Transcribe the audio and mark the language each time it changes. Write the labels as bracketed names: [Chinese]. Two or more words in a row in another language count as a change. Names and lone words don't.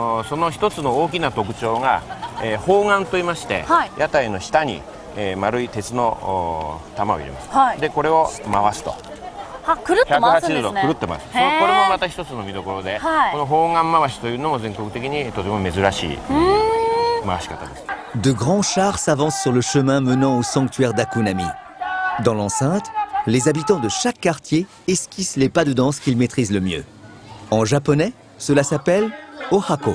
[Japanese] その一つの大きな特徴が砲丸といいまして、はい、屋台の下に丸い鉄の玉を入れます。はい、でこれを回すと。くるっと回すんですね。 180度くるってます。これもまた一つの見どころで、この砲丸回しというのも全国的にとても珍しい回し方です。 [French] De grands chars s'avancent sur le chemin menant au sanctuaire d'Akunami. Dans l'enceinte, les habitants de chaque quartier esquissent les pas de danse qu'ils maîtrisent le mieux. En japonais, cela s'appelle ohako.